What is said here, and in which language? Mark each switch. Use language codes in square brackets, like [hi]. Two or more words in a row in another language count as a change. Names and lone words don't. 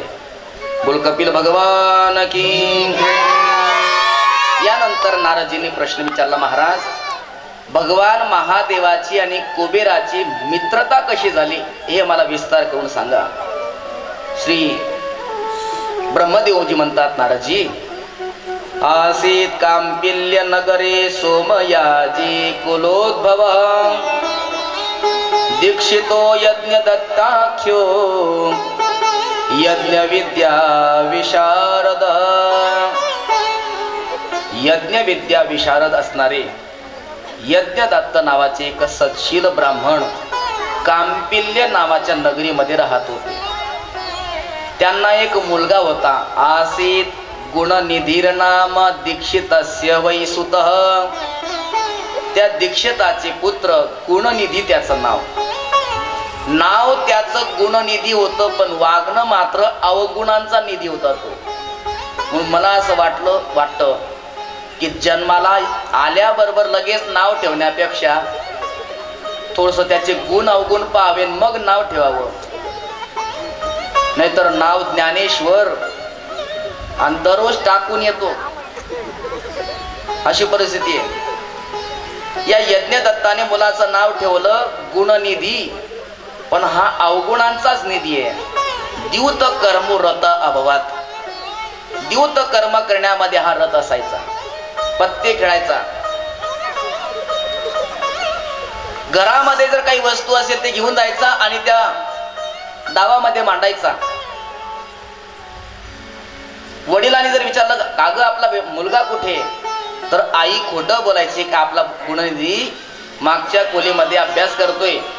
[hi] बोल कपिल भगवान की. [mr] यानंतर नारदजींनी प्रश्न विचारला, महाराज भगवान महादेवाची आणि कुबेराची मित्रता कशी झाली हे मला विस्तार करून सांगा. श्री ब्रह्मदेवजी म्हणतात, नारदजी, [sa] आसीत कांपिल्य नगरे सोमयाजी कुलोद्भव दीक्षितो यज्ञ दत्ताख्यो यज्ञ विद्या विशारद. [mr] यज्ञ विद्या विशारद असणारे यज्ञदत्त नावाचे एक सत्शील ब्राह्मण कांपिल्य नावाच्या नगरीमध्ये राहत होते. त्यांना एक मुलगा होता. [sa] आसीत गुणनिधीर नाम दीक्षितस्य वै सुतः. [mr] त्या दीक्षिताचे पुत्र गुणनिधी त्याचं नाव त्याचं गुणनिधी होतं, पण वागणं मात्र अवगुणांचा निधी होता तो. म्हणून मला असं वाटतं की जन्माला आल्याबरोबर लगेच नाव ठेवण्यापेक्षा थोडस त्याचे गुण अवगुण पाहावे मग नाव ठेवावं. नाहीतर नाव ज्ञानेश्वर आणि दररोज टाकून येतो, अशी परिस्थिती आहे. या यज्ञदत्ताने मुलाचं नाव ठेवलं गुणनिधी, पण हा अवगुणांचाच निधी आहे. [sa] द्यूत कर्म रत अभवात. [mr] द्यूत कर्म करण्यामध्ये हा रत असायचा. पत्ते खेळायचा. घरामध्ये जर काही वस्तू असेल ते घेऊन जायचा आणि त्या डावामध्ये मांडायचा. वडिलांनी जर विचारलं, का ग आपला मुलगा कुठे, तर आई खोटं बोलायची का आपला गुणनिधी मागच्या खोलीमध्ये अभ्यास करतोय.